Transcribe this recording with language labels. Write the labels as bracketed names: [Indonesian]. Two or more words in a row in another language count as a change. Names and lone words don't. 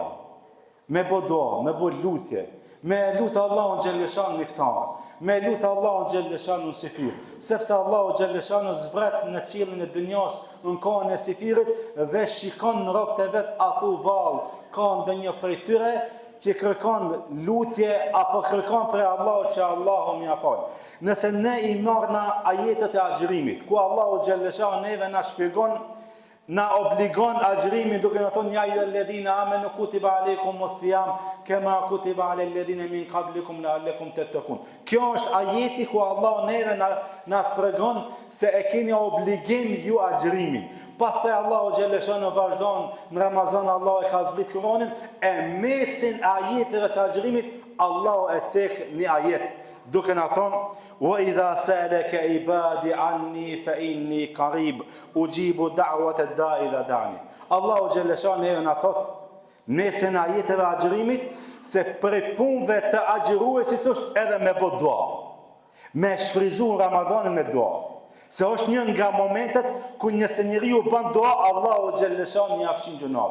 [Albanian] Me bo dua, me bo lutje, me lutë Allahun [Arabic] جل شأنه [Albanian] iftar, me lutë Allahun [Arabic] جل شأنه [Albanian] sifir, sepse Allahu [Arabic] جل شأنه [Albanian] zbret në qiellin e dunjas në kohën e sifirit dhe shikon në robët e vet, a thu vallë, ka ndonjë prej tyre që kërkon lutje apo kërkon për Allahu që Allahu më fal. Nëse ne i marrna ajetet e agjërimit, ku Allahu [Arabic] جل شأنه [Albanian] neve na shpjegon, na obligon agjërimin duke na thonë: [Arabic] "يا أيها الذين آمنوا كتب عليكم الصيام كما كتب على الذين من قبلكم لعلكم تتقون." [Albanian] Kjo është ajeti ku Allah neve na tregon se e keni obligim ju agjërimin. Pastaj Allahu [Arabic] جل شأنه [Albanian] vazhdon në Ramazan, Allahu e ka zbrit Kur'anin, e mesin e ajeteve të agjërimit Allahu e cek një ajet duke na thonë: [Arabic] "وإذا سألك عبادي عني فإني قريب أجيب دعوة الداع إذا دعان." [Albanian] Allahu [Arabic] جل شأنه [Albanian] na thot mesin e ajeteve agjërimit se për punëve të agjëruesit është edhe me bë dua, me shfryzu Ramazanin me dua. Se është një nga momentet ku nëse njeriu bën dua, Allahu [Arabic] جل شأنه [Albanian] ia fshin gjunat.